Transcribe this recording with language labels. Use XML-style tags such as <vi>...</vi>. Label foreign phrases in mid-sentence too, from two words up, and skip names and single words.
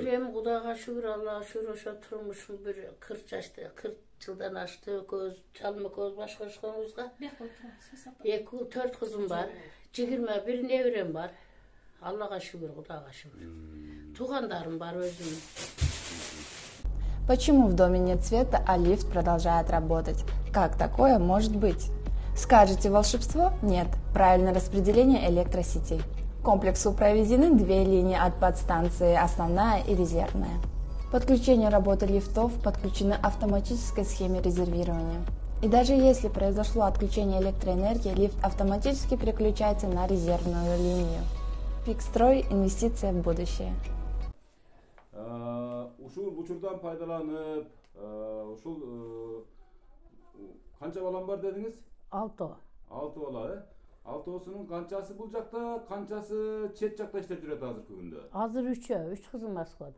<ky>Азыр эми Кудайга шүгүр, Аллага шүгүр, ошо турмушум бир 40 жашта, 40 жылдан ашты, көз, чалма көз башкарышканыбызга. 2-4 кызым бар, 21 неберем бар. Аллага шүгүр, Кудайга шүгүр. Туугандарым бар өзүмдүн.</ky> <ru>Почему в доме нет света, а лифт продолжает работать? Как такое может быть? Скажете волшебство? Нет. Правильное распределение электросетей. К комплексу проведены 2 линии от подстанции, основная и резервная. Подключение работы лифтов подключено автоматической схеме резервирования. И даже если произошло отключение электроэнергии, лифт автоматически переключается на резервную линию. Пикстрой – инвестиция в будущее.</ru> <ky>Ушул учурдан пайдаланып, ушул канча балам бар дедиңиз? 6. 6 бала, Алтоосунун канчасы бул жакта, канчасы чет жакта иштеп жүрөт азыркы күндө? Азыр 3 кызым Москвада.</ky>